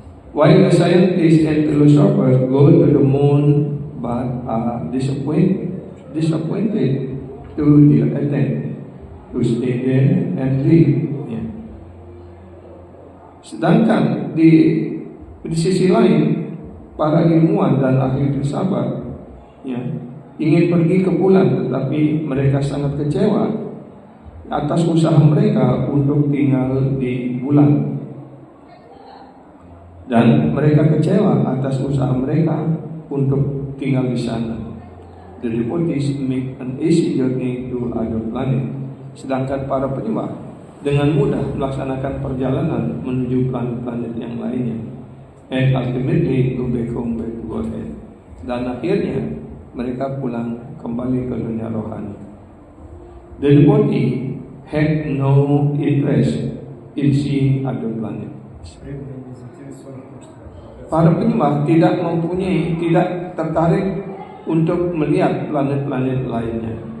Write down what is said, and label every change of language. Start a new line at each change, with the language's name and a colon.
English: While the scientists and philosophers go to the moon but are disappointed to the attempt to stay there and live.
Indonesian: Sedangkan di Di sisi lain, para ilmuwan dan ahli filsafat ingin pergi ke bulan, tetapi mereka sangat kecewa atas usaha mereka untuk tinggal di bulan. Dan mereka kecewa atas usaha mereka untuk tinggal di sana.
English: The devotees make an easy journey to other planet.
Indonesian: Sedangkan para penyembah dengan mudah melaksanakan perjalanan menuju planet-planet yang lainnya.
English: And ultimately go back home back to Godhead.
Indonesian: Dan akhirnya mereka pulang kembali ke dunia rohani.
English: The devotee had no interest in seeing other planet.
Indonesian: Para penyembah tidak tertarik untuk melihat planet-planet lainnya.